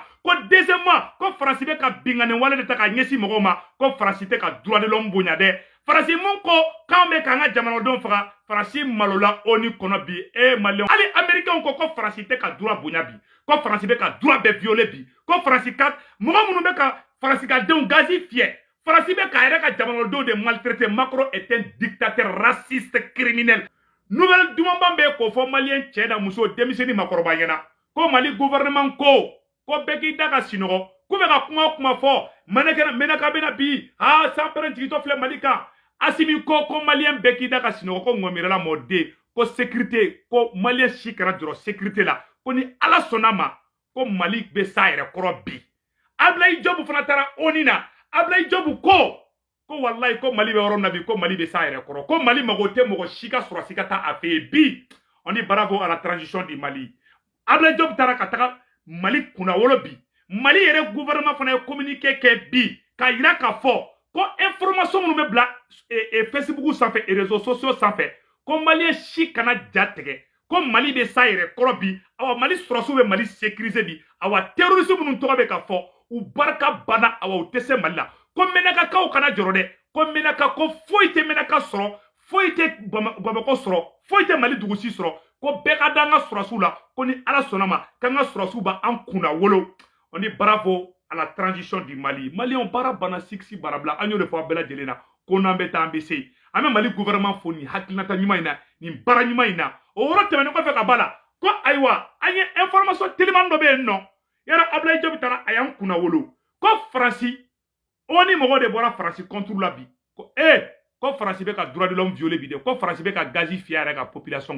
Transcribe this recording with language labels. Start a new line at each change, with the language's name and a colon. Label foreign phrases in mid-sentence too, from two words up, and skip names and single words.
Bambara: Ko deuxièmement ko farasi bɛ ka bingani wale de ta ka ɲɛsin mɔgɔw ma ko farasi tɛ ka
French: droit de l'homme
Bambara: bonya dɛ. Farasi mun ko k'anw bɛ k'an ka jamanadenw faga farasi malola ONU kɔnɔ bi maliyɛnw hali américains ko farasi tɛ ka droit bonya bi ko farasi bɛ ka droit bɛɛ violer bi ko farasi ka mɔgɔ minnu bɛ ka farasi ka denw gazi fiyɛ farasi bɛ k'a yɛrɛ ka jamanadenw de maltraiter.
French: Macron est un dictateur raciste criminel.
Bambara: Nouvelle dumanban bɛ k'o fɔ maliyɛn cɛ da muso denmisɛnnin makɔrɔba ɲɛna ko Mali gouvernement ko bɛɛ k'i da ka sinɔgɔ k'u bɛ ka kuma fɔ Menaka bɛna bi sanpɛrɛn jigitɔ filɛ Mali kan. Asimi ko maliyɛn bɛɛ k'i da ka sinɔgɔ ko ŋɔmirala mɔden ko sécurité ko maliyɛn si kana jɔrɔ sécurité la ko ni ala sɔnna ma ko Mali bɛ s'a yɛrɛ kɔrɔ bi. Ablaye Diop fana taara ONU na. Ablaye Diop ko wallahi ko Mali bɛ yɔrɔ min na bi ko Mali bɛ s'a yɛrɛ kɔrɔ ko Mali mago tɛ mɔgɔ si ka sɔrɔsi ka taa a fɛ yen bi.
French: On dit bravo à la transition du Mali.
Bambara: Ablaye Diop taara ka taga Mali kunnawolo bi. Mali yɛrɛ gouvernement fana ye communiqué kɛ bi ka yira k'a fɔ ko information minnu bɛ bila Facebook sanfɛ
French: et réseaux sociaux
Bambara: sanfɛ ko maliyɛn si kana ja tigɛ ko Mali bɛ s'a yɛrɛ kɔrɔ bi. Awa Mali sɔrɔsiw bɛ Mali sécuriser bi. Awa terroriste minnu tɔgɔ bɛ ka fɔ u barika banna awa u tɛ se Mali la. Ko Menakakaw kana jɔrɔ dɛ. Ko Menaka ko foyi tɛ Menaka sɔrɔ foyi tɛ Bamako sɔrɔ foyi tɛ Mali dugusi sɔrɔ ko bɛɛ ka da an ka sɔrɔsiw la ko ni ala sɔnna ma k'an ka sɔrɔsiw b'an kunna wolo.
French: On dit bravo à la transition du Mali.
Bambara: Maliyɛnw baara banna siksi barabila an y'o de fɔ a bɛɛ lajɛlen na ko n'an bɛ taa an bɛ se. An bɛ Mali gouvernement fo nin hakilinata ɲuman in na nin baara ɲuman in na. O yɔrɔ tɛmɛnen kɔfɛ ka b'a la ko ayiwa an ye information teliman dɔ bɛ yen nɔ yɔrɔ Ablaye Diop taara a y'an kunna wolo ko Faransi ONU mɔgɔw de bɔra Faransi contre la bi ko ko Faransi bɛ ka
French: droit de l'homme violer
Bambara: bi de ko Faransi bɛ ka gazi fiyɛ a yɛrɛ ka population kan.